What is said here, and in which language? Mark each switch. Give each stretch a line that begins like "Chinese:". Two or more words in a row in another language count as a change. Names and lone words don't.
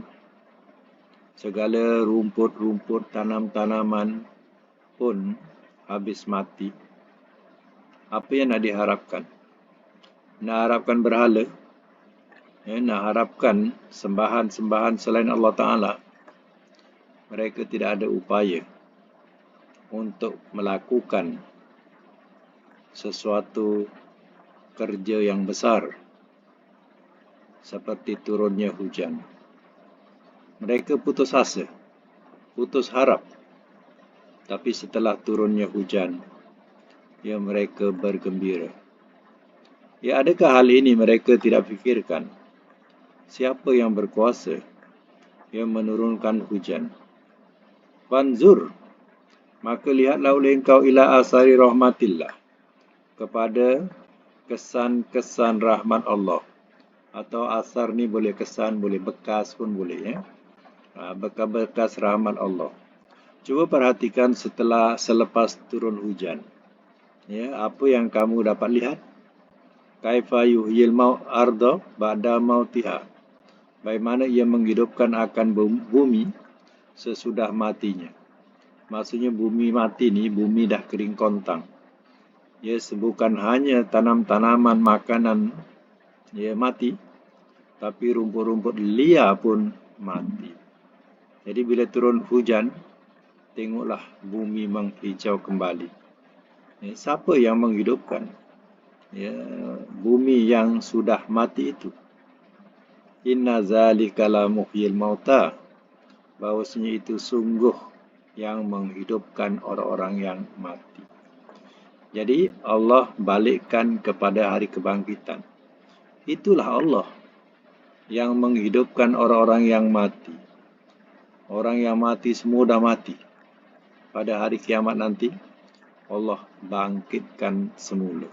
Malay: Segala rumput-rumput, tanam-tanaman pun habis mati. Apa yang nak diharapkan? Nak harapkan berhala? Ya, nak harapkan sembahan-sembahan selain Allah Ta'ala? Mereka tidak ada upaya untuk melakukan sesuatu kerja yang besar seperti turunnya hujan. Mereka putus asa, putus harap. Tapi setelah turunnya hujan, ya mereka bergembira. Ya, adakah hal ini mereka tidak fikirkan? Siapa yang berkuasa yang menurunkan hujan? Fanzur, maka lihatlah oleh engkau
Arabic: إلى آثار رحمت الله,
Malay: kepada kesan-kesan rahmat Allah. Atau asar ni boleh kesan, boleh bekas pun boleh, ya. Bekas-bekas rahmat Allah. Cuba perhatikan selepas turun hujan. Ya, apa yang kamu dapat lihat?
Arabic: كيف يحيي الأرض بعد موتها.
Malay: Bagaimana ia menghidupkan akan bumi sesudah matinya. Maksudnya bumi mati ni, bumi dah kering kontang. Ya, bukan hanya tanam-tanaman makanan ya mati, tapi rumput-rumput liar pun mati. Jadi bila turun hujan, tengoklah bumi menghijau kembali. Ya, siapa yang menghidupkan? Ya, bumi yang sudah mati itu.
Arabic: إن ذلك لمحيي الموتى.
Malay: Bahawasanya itu sungguh yang menghidupkan orang-orang yang mati. Jadi Allah balikkan kepada hari kebangkitan. Itulah Allah yang menghidupkan orang-orang yang mati. Orang yang mati semua dah mati. Pada hari kiamat nanti, Allah bangkitkan semula.